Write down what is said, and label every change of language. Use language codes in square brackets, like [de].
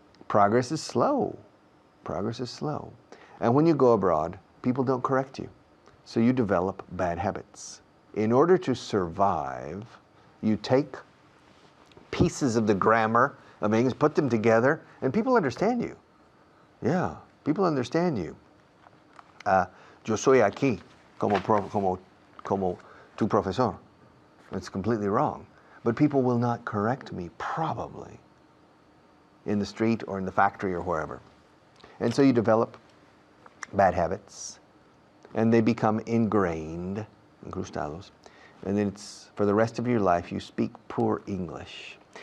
[en] Progress is slow. Progress is slow. And when you go abroad, people don't correct you. So you develop bad habits. In order to survive, you take pieces of the grammar of English, put them together, and people understand you. Yeah, people understand you. [es] Yo soy aquí como tu profesor. [en] It's completely wrong. But people will not correct me, probably, in the street or in the factory or wherever. And so you develop bad habits, and they become ingrained, incrustados, and then it's, for the rest of your life, you speak poor English.